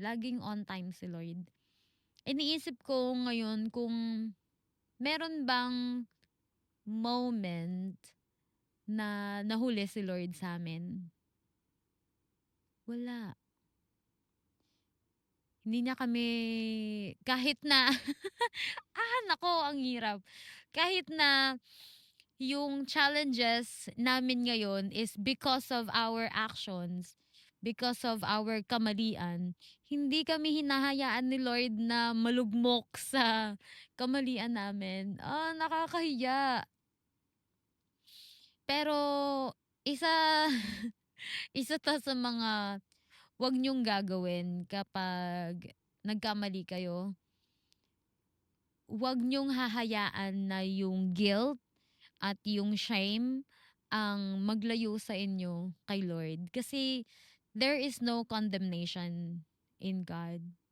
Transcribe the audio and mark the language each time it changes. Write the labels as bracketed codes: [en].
[tl] Laging on time si Lord. Iniisip ko ngayon kung meron bang moment na nahuli si Lord sa amin. Wala. Hindi niya kami kahit na nako ang hirap. Kahit na yung [en] challenges namin ngayon is because of our actions, because of our kamalian. [tl] Hindi kami hinahayaan ni Lord na malugmok sa kamalian namin. Nakakahiya. Pero isa isa 'to sa mga 'wag niyong gagawin kapag nagkamali kayo. 'Wag niyong hahayaan na yung guilt at yung shame ang maglayo sa inyo kay Lord. [en] Kasi there is no condemnation in God.